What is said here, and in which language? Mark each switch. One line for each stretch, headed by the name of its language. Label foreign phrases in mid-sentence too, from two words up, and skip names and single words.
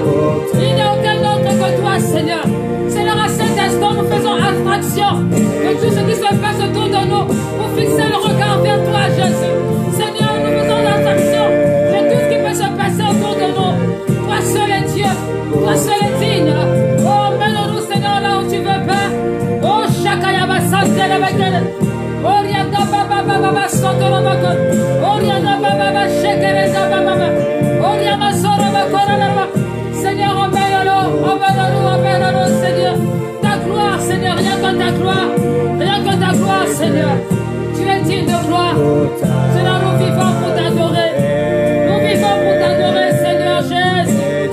French: Il n'y a aucun autre que toi, Seigneur. Seigneur, à cet instant, nous faisons abstraction de tout ce qui se passe autour de nous pour fixer le regard vers toi, Jésus. Seigneur, nous faisons abstraction de tout ce qui peut se passer autour de nous. Toi seul est Dieu, toi seul est digne. Oh, mène-nous, Seigneur, là où tu veux, Père. Oh, Shakayaba Santelebekele. Oh, Rianda Baba Baba Santolabakon. Oh, Rianda Baba Shekereza Baba. Oh, Rianda Soraba Koralaba. Seigneur, obéis-nous, Seigneur. Ta gloire, Seigneur, rien que ta gloire. Rien que ta gloire, Seigneur. Tu es digne de gloire. Seigneur, nous vivons pour t'adorer. Nous vivons pour t'adorer, Seigneur Jésus.